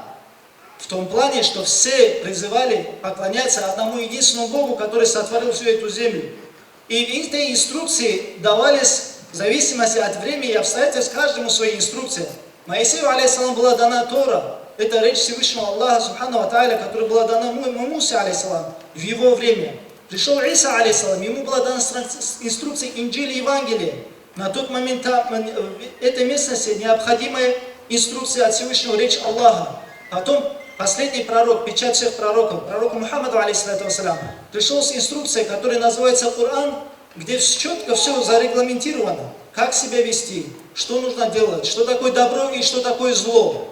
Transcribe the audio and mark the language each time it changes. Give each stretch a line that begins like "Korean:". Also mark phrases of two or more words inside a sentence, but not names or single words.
Russian: В том плане, что все призывали поклоняться одному единственному Богу, который сотворил всю эту землю. И эти инструкции давались в зависимости от времени и обстоятельств каждому своей инструкции. Моисею, алейхиссалам, была дана Тора. Это речь Всевышнего Аллаха,
Arabic: سبحانه و تعالى,
Russian: которая была дана Мусе, алейхиссалам, в его время. Пришел Иса, алейхиссалам, ему была дана инструкция Инджиля и Евангелия. На тот момент в этой местности необходимая инструкция от Всевышнего, речь Аллаха. Потом последний пророк, печать всех пророков, пророк Мухаммаду,
Arabic: عليه الصلاة و السلام,
Russian: пришел с инструкцией, которая называется Коран, где четко все зарегламентировано, как себя вести, что нужно делать, что такое добро и что такое зло.